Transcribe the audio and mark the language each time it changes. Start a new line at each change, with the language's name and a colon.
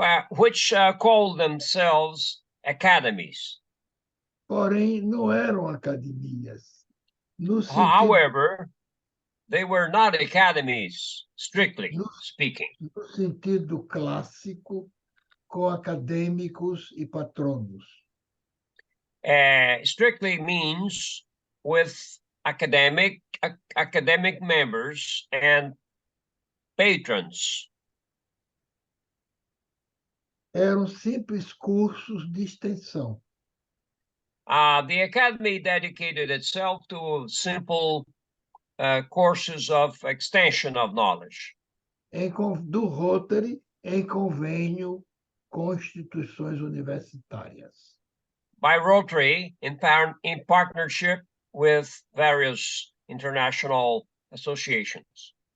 English: which called themselves academies.
Portuguese: Porém, não eram academias.
English: However, they were not academies, strictly speaking.
Portuguese: No sentido clássico, com acadêmicos e patronos.
English: Strictly means with academic members and patrons.
Portuguese: Eram simples cursos de extensão.
English: The Academy dedicated itself to simple courses of extension of knowledge.
Portuguese: Do Rotary, em convênio com instituições universitárias.
English: By Rotary, in partnership with various international associations.